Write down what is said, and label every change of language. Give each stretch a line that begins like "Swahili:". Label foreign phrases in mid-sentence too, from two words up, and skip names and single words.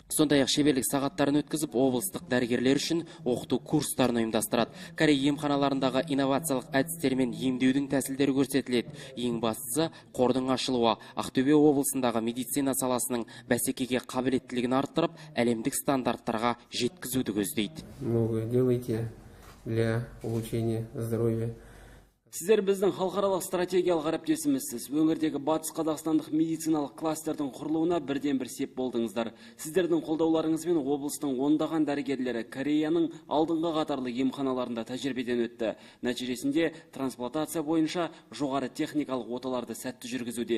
Kazakh: Сондай-ақ шеберлік сағаттарын өткізіп, облыстық дәрігерлер үшін оқыту курстарын ұйымдастырады. Корей емханаларындағы инновациялық әдістермен емдеудің тәсілдері көрсетіледі. Ең бастысы қордың ашылуы Ақтөбе облысындағы медицина саласының бәсекеге қабілеттілігін арттырып, әлемдік стандарттарға жеткізуді көздейді.
Russian: Многое делаете для улучшения здоровья.
Kazakh: Сіздер біздің халықаралық стратегиялық әріптесімізсіз. Өңірдегі батыс қазақстандық медициналық кластердің құрылуына бірден бір сеп болдыңыздар. Сіздердің қолдауларыңызбен облыстың ондаған дәрігерлері Кореяның алдыңғы қатарлы емханаларында тәжірибеден өтті. Нәтижесінде трансплантация бойынша жоғары техникалық оталарды сәтті жүргізуде.